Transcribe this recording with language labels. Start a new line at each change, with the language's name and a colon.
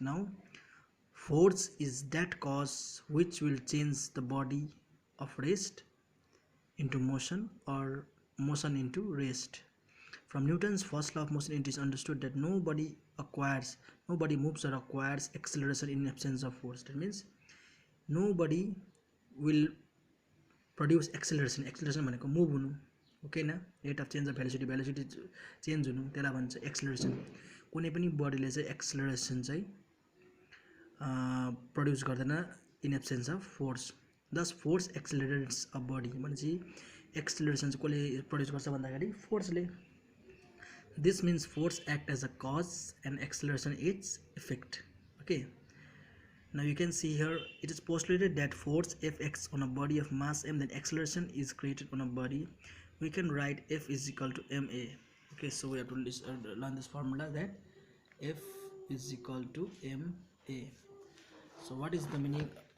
English: Now force is that cause which will change the body of rest into motion or motion into rest. From Newton's first law of motion, it is understood that nobody moves or acquires acceleration in absence of force. That means nobody will produce acceleration
Nepali: भनेको move हुनु, okay न, rate of change of velocity change हुनु, त्यसलाई भन्छ acceleration. कुनै पनि बडीले चाहिँ एक्सेलरेसन चाहिँ प्रड्युस गर्दैन
English: In absence of force. Thus force accelerates a body
Nepali: भनेपछि एक्सेलरेसन चाहिँ कसले प्रड्युस गर्छ भन्दाखेरि फोर्सले.
English: This means force act as a cause and acceleration its effect. Okay, now you can see here, it is postulated that force F acts on a body of mass m, then acceleration is created on a body. We can write F is equal to ma. Okay, so we have to learn this formula, that F is equal to ma. So what is the meaning?